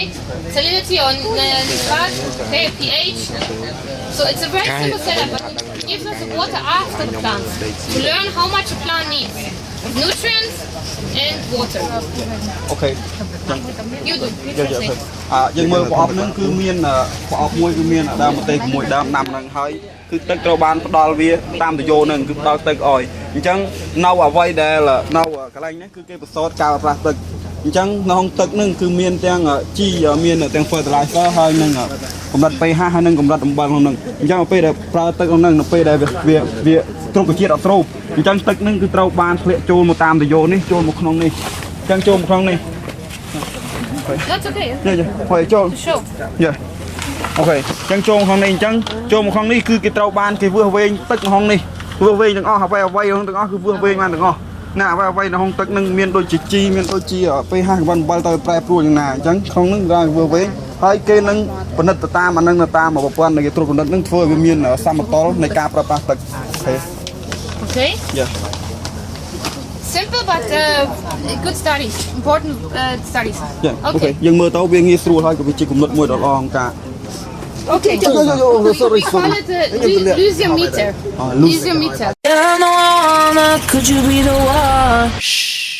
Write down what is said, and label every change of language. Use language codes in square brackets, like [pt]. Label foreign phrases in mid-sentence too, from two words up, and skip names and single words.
[en] Salinity on nitrate, okay, pH. So it's a very simple setup, but it gives us the water after the plants to learn how much a plant needs of nutrients and water. Okay. You do. You Yeah. translate. [km] យើងមើលប្រអប់ហ្នឹងគឺមានប្រអប់មួយគឺមានដើមម្ទេសមួយដើមណាំហ្នឹងហើយគឺទឹកត្រូវបានផ្ដល់វាតាមទយោហ្នឹងគឺផ្ដល់ទឹកឲ្យអញ្ចឹងនៅអ្វីដែលនៅកន្លែងនេះគឺគេបន្សតការប្រើប្រាស់ទឹកអញ្ចឹងនៅក្នុងទឹកហ្នឹងគឺមានទាំងជីមានទាំង fertilizer ហើយនឹងកម្រិត pH ហើយនឹងកម្រិតអំបិលក្នុងហ្នឹងអញ្ចឹងពេលដែលប្រើទឹកក្នុងហ្នឹងនៅពេលដែលវាគ្រប់វិជាតិអត់ស្រូបអញ្ចឹងទឹកហ្នឹងគឺត្រូវបានធ្លាក់ចូលមកតាមទយោនេះចូលមកក្នុងនេះអញ្ចឹងចូលមកក្នុងនេះ [en] That's okay. Yeah. [km] ហើយចូល [en] Show. Yeah. Okay. [km] អញ្ចឹងចូលក្នុងនេះអញ្ចឹងចូលមកក្នុងនេះគឺគេត្រូវបានគេវាស់វែងទឹកក្នុងនេះវាស់វែងទាំងអស់អ្វីក្នុងទាំងអស់គឺវាស់វែងបានទាំងអស់ណាអ្វីនៅក្នុងទឹកនឹងមានដូចជាជីមានដូចជា pH កម្រិតអំបិលទៅប្រែប្រួលយ៉ាងណាអញ្ចឹងក្នុងនឹងវាស់វែងហើយគេនឹងពិនិត្យទៅតាមអានឹងទៅតាមប្រព័ន្ធនៃគេត្រួតពិនិត្យនឹងធ្វើឲ្យវាមានសមតុល្យនៃការប្រើប្រាស់ទឹក [en] Okay. Yeah. Simple but good studies, important studies. Yeah. Okay. [km] យើងមើលទៅវាងាយស្រួលហើយក៏វាជាគំនិតមួយដ៏ល្អក្នុងការ [en] Okay. We call it lose your meter. Lose your meter. Could you be the one?